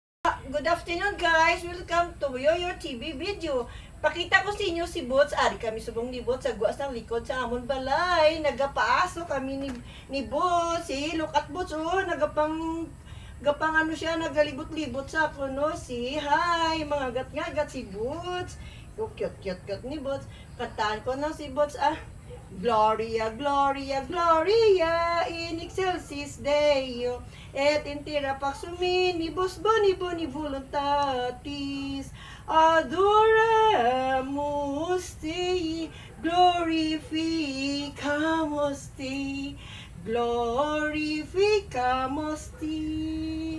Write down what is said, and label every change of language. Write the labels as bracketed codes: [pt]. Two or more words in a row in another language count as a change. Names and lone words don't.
[en] Good afternoon guys! Welcome to Yoyo TV video. [hil] Pakita ko sa inyo si Bots. Ari kami subong ni Bots sa guwas ng likod sa amon balay. Nagapaaso kami ni Bots. [en] Look at Bots [hil] nagapang ano siya, nagalibot-libot sa ako no. Hi! Mga gat-ngagat si Bots. Cute ni Bots. Kantaan ko na si Bots [la] Gloria, Gloria, Gloria, in excelsis Deo, et in terra pax hominibus boni boni voluntatis, adoramus Dei, glorificamus Dei, glorificamus Dei.